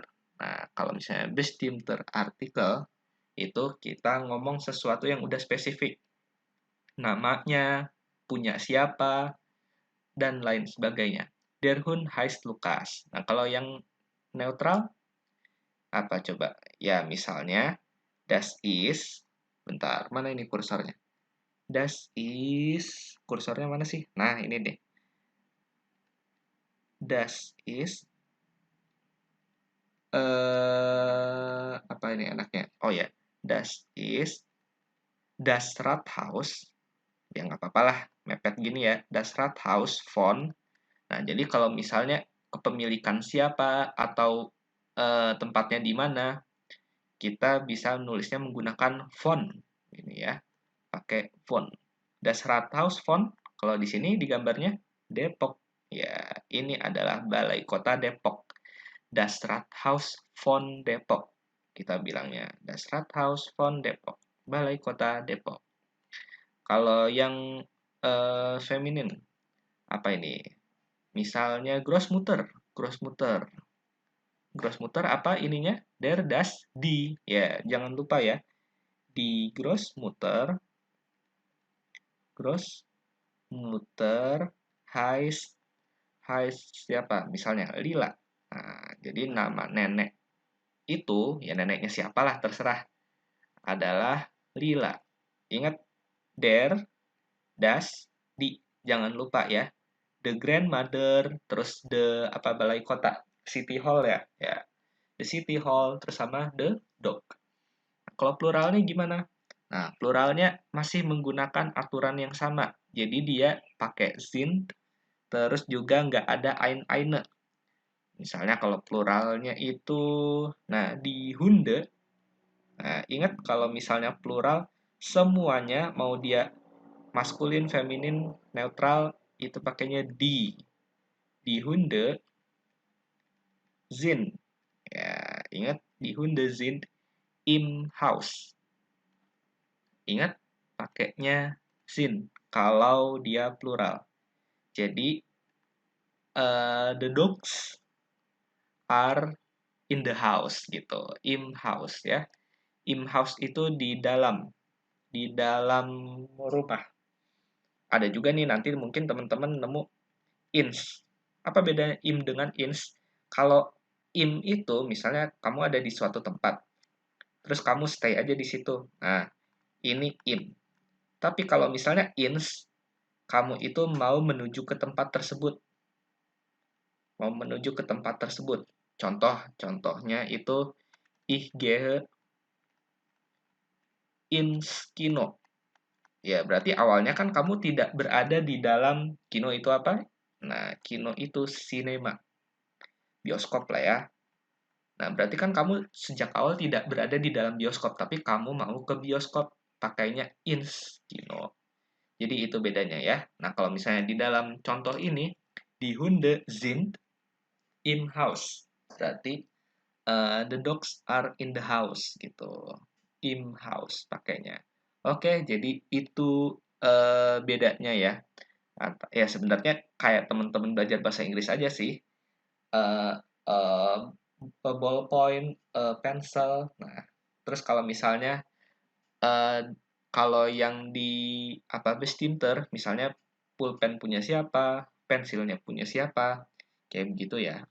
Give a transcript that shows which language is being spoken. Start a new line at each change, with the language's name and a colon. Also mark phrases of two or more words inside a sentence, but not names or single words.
Indonesian: Nah, kalau misalnya
German: bestimmter artikel
Indonesian: itu kita ngomong sesuatu yang udah spesifik. Namanya, punya siapa, dan lain sebagainya.
German: Der Hund heißt Lukas.
Indonesian: Nah, kalau yang neutral apa coba? Ya, misalnya
German: das ist,
Indonesian: bentar, mana ini kursornya?
German: Das ist,
Indonesian: kursornya mana sih? Nah, ini deh.
German: Das ist,
Indonesian: apa ini anaknya? Oh ya,
German: das ist, das Rathaus.
Indonesian: Ya nggak apa-apa lah, mepet gini ya.
German: Das Rathaus von.
Indonesian: Nah, jadi kalau misalnya kepemilikan siapa atau tempatnya di mana, kita bisa nulisnya menggunakan von. Ini ya, pakai von.
German: Das Rathaus von,
Indonesian: kalau di sini di gambarnya Depok. Ya, ini adalah Balai Kota Depok.
German: Das Rathaus von Depok.
Indonesian: Kita bilangnya
German: Das Rathaus von Depok.
Indonesian: Balai Kota Depok. Kalau yang feminin, apa ini? Misalnya Grossmutter. Grossmutter. Grossmutter apa ininya?
German: Der, das, die.
Indonesian: Ya, jangan lupa ya. Di Grossmutter.
German: Grossmutter heißt
Indonesian: siapa? Misalnya Lila. Nah, jadi nama nenek itu, ya neneknya siapalah terserah, adalah Lila. Ingat,
German: der, das, di.
Indonesian: Jangan lupa ya.
English: The grandmother,
Indonesian: terus the apa balai kota,
English: city hall
Indonesian: ya. Ya,
English: the city hall,
Indonesian: terus sama
English: the dog.
Indonesian: Kalau pluralnya gimana? Nah, pluralnya masih menggunakan aturan yang sama. Jadi dia pakai sind, terus juga nggak ada eine. Misalnya kalau pluralnya itu, nah
German: di Hunde,
Indonesian: nah ingat kalau misalnya plural, semuanya mau dia maskulin, feminin, neutral, itu pakainya di.
German: Di Hunde, sind.
Indonesian: Ya, ingat
German: di Hunde sind im Haus.
Indonesian: Ingat pakainya sind kalau dia plural. Jadi
English: the dogs are in the house
Indonesian: gitu.
German: Im house
Indonesian: ya.
German: Im house
Indonesian: itu di dalam rumah. Ada juga nih nanti mungkin teman-teman nemu ins. Apa bedanya im dengan ins? Kalau im itu misalnya kamu ada di suatu tempat, terus kamu stay aja di situ. Nah, ini im. Tapi kalau misalnya ins, kamu itu mau menuju ke tempat tersebut. Mau menuju ke tempat tersebut.
German: Contohnya itu ich gehe ins Kino.
Indonesian: Ya, berarti awalnya kan kamu tidak berada di dalam kino itu apa? Nah, kino itu sinema, bioskop lah ya. Nah, berarti kan kamu sejak awal tidak berada di dalam bioskop, tapi kamu mau ke bioskop, pakainya
German: ins kino.
Indonesian: Jadi itu bedanya ya. Nah, kalau misalnya di dalam contoh ini,
German: die Hunde sind im Haus.
Indonesian: Berarti
English: the dogs are in the house
Indonesian: gitu.
German: Im Haus
Indonesian: pakainya. Oke, jadi itu bedanya ya. Ya sebenarnya kayak teman-teman belajar bahasa Inggris aja sih.
English: Eh eh, ballpoint, pencil.
Indonesian: Nah, terus kalau misalnya eh, kalau yang di apa Bestinter, misalnya pulpen punya siapa, pensilnya punya siapa, kayak begitu ya.